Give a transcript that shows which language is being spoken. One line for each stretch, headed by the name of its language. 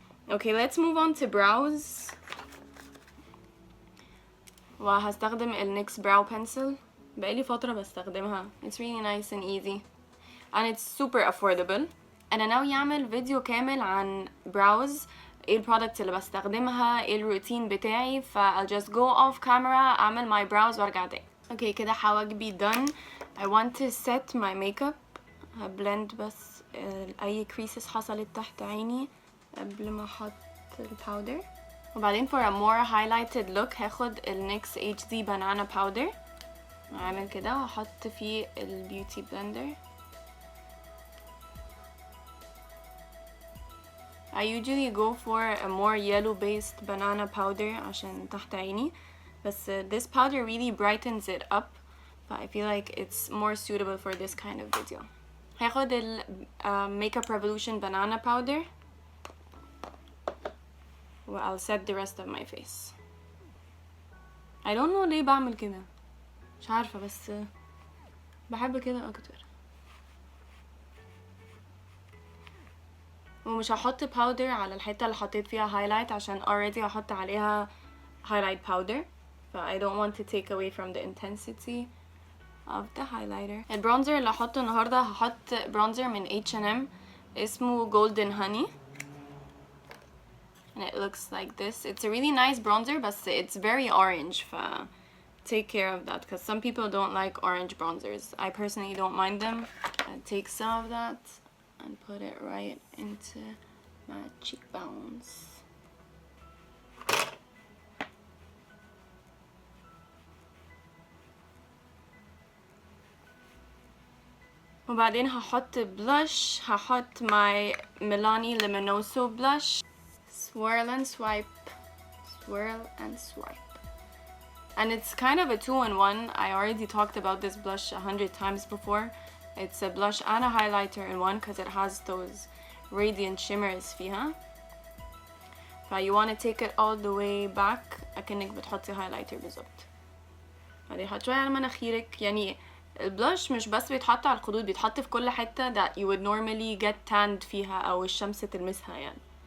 English: Okay, let's move on to brows.
Arabic: وهستخدم NYX brow pencil. بقالي فترة بستخدمها.
English: It's really nice and easy. And it's super affordable.
Arabic: أنا ناوية أعمل فيديو كامل عن brows. ايه البرودكتس اللي بستخدمها، ايه الروتين بتاعي.
English: I'll just go off camera أعمل my brows
Arabic: وارجع تاني. Okay, كده حواجبي done.
English: I want to set my makeup.
Arabic: هبلند بس أي creases حصلت تحت عيني قبل ما احط الباودر.
English: وبعدين for a more highlighted look هاخد NYX HD banana powder.
Arabic: هعمل كده وهحط فيه البيوتي بلندر.
English: I usually go for a more yellow based banana powder
Arabic: عشان تحت عيني.
English: بس this powder really brightens it up. But I feel like it's more suitable for this kind of video.
Arabic: هاخد ال Makeup Revolution banana powder.
English: I'll set the rest of my face. I don't know
Arabic: ليه بعمل كده. مش عارفة بس بحب كده اكتر. ومش هحط powder على الحتة اللي حطيت فيها highlight عشان already هحط عليها highlight powder.
English: I don't want to take away from the intensity of the highlighter.
Arabic: البرونزر اللي هحطه النهاردة هحط برونزر من H&M اسمه Golden Honey.
English: And it looks like this. It's a really nice bronzer, but it's very orange. Take care of that because some people don't like orange bronzers. I personally don't mind them. I take some of that and put it right into my cheekbones.
Arabic: وبعدين هحط blush. هحط my Milani Luminoso blush.
English: Swirl and swipe, swirl and swipe. And it's kind of a 2-in-1. I already talked about this blush 100 times before. It's a blush and a highlighter in one because it has those radiant shimmers فيها. You want to take it all the way back
Arabic: أكنك بتحطي
English: highlighter بالظبط.
Arabic: بعدين حط شوية على مناخيرك. يعني البlush مش بس بيتحط على الخدود، بيتحط في كل حتة
English: that you would normally get tanned
Arabic: فيها أو الشمس تلمسها يعني.